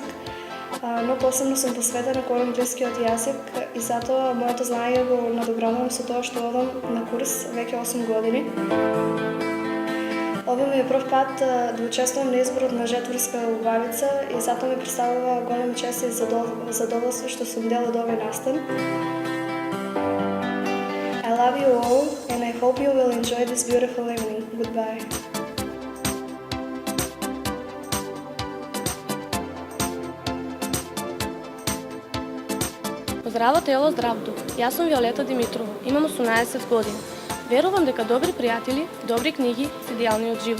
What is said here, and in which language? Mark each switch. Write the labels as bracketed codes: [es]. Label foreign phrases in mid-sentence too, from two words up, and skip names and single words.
[mk] Но посебно сум посветена кон англискиот јазик и затоа моето знаење го надоградувам со тоа што одам на курс веќе 8 години. Ова ми е прв пат да учествувам на изборот на жетворска убавица и затоа ми представува голем чест и задоволство што сум дел од овој настан. [en] I love you all and I hope you will enjoy this beautiful evening. Goodbye. [mk] Здраво тело, здрав дух. Јас сум Виолета Димитрова, имам 18 години. Верувам дека добри пријатели, добри книги се идеалниот живот.